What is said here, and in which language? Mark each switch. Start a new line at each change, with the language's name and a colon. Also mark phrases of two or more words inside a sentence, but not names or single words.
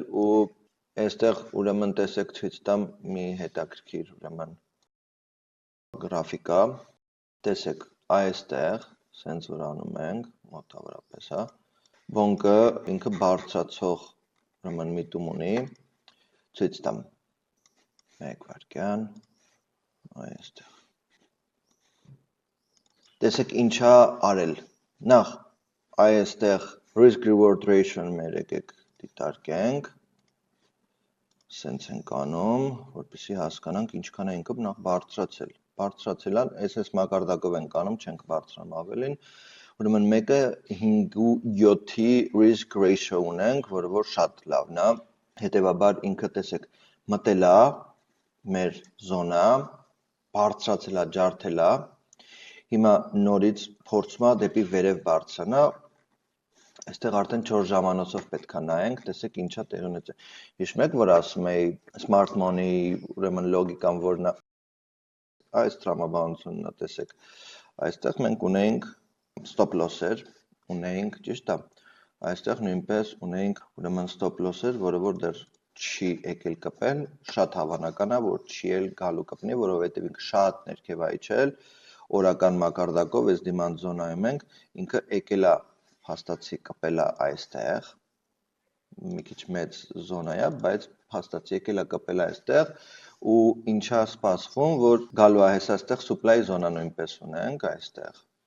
Armenian: ու այստեղ ուրեմն տեսեք ցույց տամ մի հետաքրքիր ուրեմն գրաֆիկա, տեսեք այստեղ, սենց որ անում ենք, մոտավորապես, հա, Bonk-ը ինքը բարձրացող ուրեմն միտում ունի, ցույց տամ, մեկ վայրկյան, այստեղ, տեսեք ինչա արել, նախ այստեղ
English: risk-reward ratio-
Armenian: ն մեր եկեք դիտարկենք, սենց ենք անում, որպեսզի հասկանանք ինչքան է ինքը նախ բարձրացել է, այս մակարդակով ենք անում, չենք բարձրանում ավելին, ուրեմն մեկը 5.7-ի
English: risk ratio
Armenian: ունենք, որը որ շատ լավն է, հետևաբար ինքը տեսեք մտել է մեր զոնա, բարձրացել է, ջարդել է, հիմա նորից փորձում է դեպի վերև բարձրանա, այստեղ արդեն 4 ժամանոցով պետք է նայենք, տեսեք ինչա տեղի ունեցել։ Հիշում եք, որ ասում էի
English: smart money
Armenian: ուրեմն լոգիկան որն է, այս տրամաբանությունն է, տեսեք, այստեղ մենք ունեինք
English: stop loss-
Armenian: էր, ունեինք, ճիշտ է, այստեղ նույնպես ունեինք ուրեմն
English: stop loss-
Armenian: էր, որը որ դեռ չի եկել կպել, շատ հավանական է, որ չի էլ գալու կպնի, որովհետև ինքը շատ ներքև է իջել, օրական մակարդակով, այս դիմանց զոնայում ենք, ինքը եկել է հաստատի կպել է այստեղ, մի քիչ մեծ զոնա է, բայց հաստատի եկել է կպել է այստեղ, ու ինչա սպասվում, որ գալու է հեսա այստեղ supply զոնա նույնպես ունենք այստեղ,